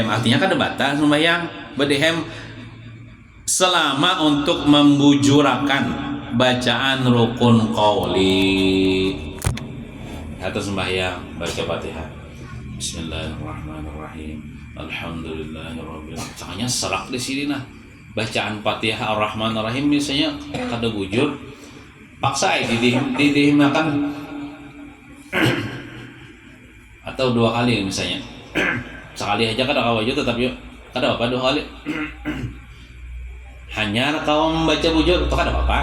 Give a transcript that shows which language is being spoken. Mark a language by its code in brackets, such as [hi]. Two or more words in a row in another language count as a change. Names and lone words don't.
[bjn] Artinya kan ada batas sembahyang berdehem selama untuk membujurakan bacaan rukun qauli atau sembahyang baca Fatihah. [ar] بسم الله الرحمن الرحيم. الحمد لله رب العالمين. [bjn] Caranya serak di sini nah. Bacaan Fatihah [ar] الرحمن الرحيم [bjn] misalnya kada bujur, paksa didehimakan atau 2 kali misalnya. Sekali aja kada kawajud tetapi kada apa 2 kali. Hanya kau membaca bujur itu kada apa-apa.